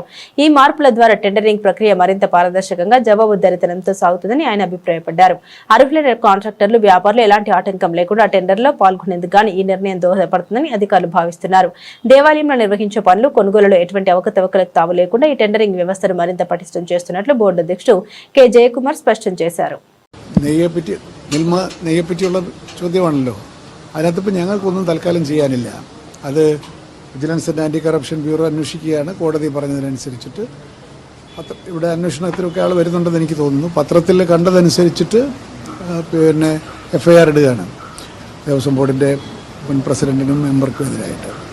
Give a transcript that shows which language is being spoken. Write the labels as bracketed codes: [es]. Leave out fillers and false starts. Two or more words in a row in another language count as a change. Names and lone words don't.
[te] ఈ మార్పుల ద్వారా టెండరింగ్ ప్రక్రియ మరింత పారదర్శకంగా, జవాబుదారీతనంతో సాగుతుందని ఆయన అభిప్రాయపడ్డారు. అర్హులైన కాంట్రాక్టర్లు, వ్యాపారులు ఎలాంటి ఆటంకం లేకుండా టెండర్లో పాల్గొనేందుకు గాను ఈ నిర్ణయం దోహదపడుతుందని అధికారులు భావిస్తున్నారు. దేవాలయంలో నిర్వహించే పనులు, కొనుగోలులో ఎటువంటి అవకతవకలకు తావు లేకుండా ఈ టెండరింగ్ వ్యవస్థను మరింత పటిష్టం చేస్తున్నట్లు బోర్డు అధ్యక్షుడు కె జయకుమార్ స్పష్టం చేశారు. [ml] നെയ്യെപ്പറ്റിയുള്ള ചോദ്യമാണല്ലോ. അതിനകത്തിപ്പോൾ ഞങ്ങൾക്കൊന്നും തൽക്കാലം ചെയ്യാനില്ല. അത് വിജിലൻസ് ആൻഡ് ആൻറ്റി കറപ്ഷൻ ബ്യൂറോ അന്വേഷിക്കുകയാണ്. കോടതി പറഞ്ഞതിനനുസരിച്ചിട്ട് ഇവിടെ അന്വേഷണത്തിലൊക്കെ ആൾ വരുന്നുണ്ടെന്ന് എനിക്ക് തോന്നുന്നു. പത്രത്തിൽ കണ്ടതനുസരിച്ചിട്ട് പിന്നെ FIR ഇടുകയാണ് ദേവസ്വം ബോർഡിൻ്റെ മുൻ പ്രസിഡന്റിനും മെമ്പർക്കും എതിരായിട്ട്.